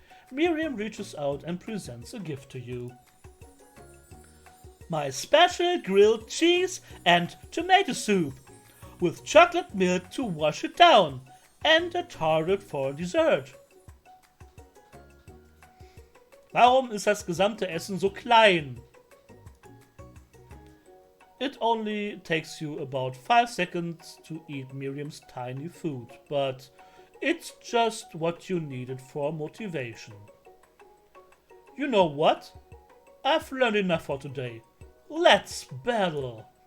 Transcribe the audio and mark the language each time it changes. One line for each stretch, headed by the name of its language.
English: Miriam reaches out and presents a gift to you. My special grilled cheese and tomato soup, with chocolate milk to wash it down, and a target for dessert.
German: Warum ist das gesamte Essen so klein?
English: It only takes you about 5 seconds to eat Miriam's tiny food, but it's just what you needed for motivation. You know what? I've learned enough for today. Let's battle!